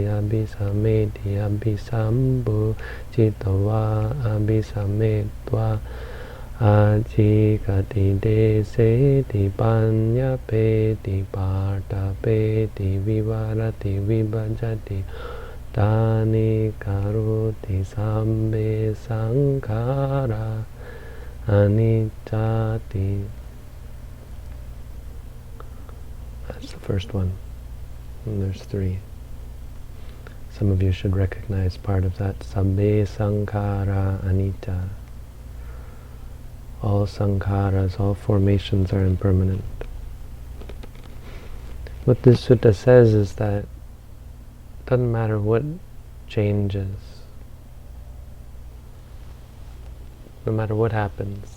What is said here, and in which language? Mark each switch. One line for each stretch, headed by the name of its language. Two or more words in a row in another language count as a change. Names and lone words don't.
Pali: abhisameti abhisambhujitva abhisametva ajikati deseti panyapeti partapeti vivarati vibhajati tani karoti sabbe sankhara aniccati.
English: That's the first one, and there's three. Some of you should recognize part of that.
Pali: Sabbe sankhara anicca.
English: All sankharas, all formations are impermanent. What this sutta says is that it doesn't matter what changes, no matter what happens.